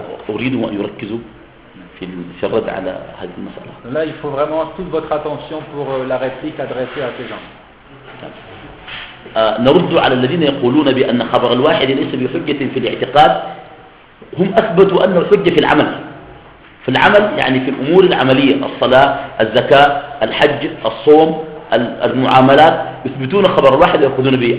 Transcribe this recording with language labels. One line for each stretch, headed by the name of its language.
Arabic: أريدهم أن يركزوا في الرد على هذه المسألة.
French: Là, il faut vraiment toute votre attention pour la réplique adressée à ces gens.
Arabic: نرد على الذين يقولون بأن خبر الواحد ليس بحجة في الاعتقاد. هم أثبتوا أنه حجة في العمل. في العمل يعني في الأمور العملية، الصلاة، الزكاة، الحج، الصوم، المعاملات، يثبتون خبر الواحد ويأخذون به.